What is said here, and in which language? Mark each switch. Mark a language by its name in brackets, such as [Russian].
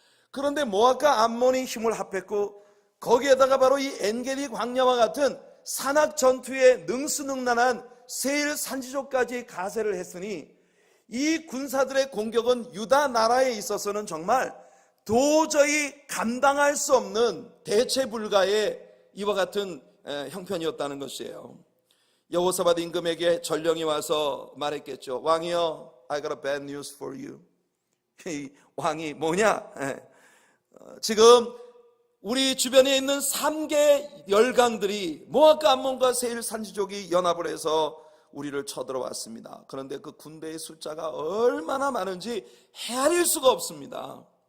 [Korean] 그런데 모압과 암몬이 힘을 합했고 거기에다가 바로 이 엔게디 광야와 같은 산악 전투에 능수능란한 세일 산지족까지 가세를 했으니 이 군사들의 공격은 유다 나라에 있어서는 정말 도저히 감당할 수 없는 대체 불가의 이와 같은 형편이었다는 것이에요. 여호사밧 임금에게 전령이 와서 말했겠죠. 왕이여, [English] I got a bad news for you. [Korean] 이 왕이 뭐냐? 지금 우리 주변에 있는 3개 열강들이 모압과 암몬과 세일 산지족이 연합을 해서 우리를 쳐들어왔습니다. 그런데 그 군대의 숫자가 얼마나 많은지 헤아릴 수가 없습니다.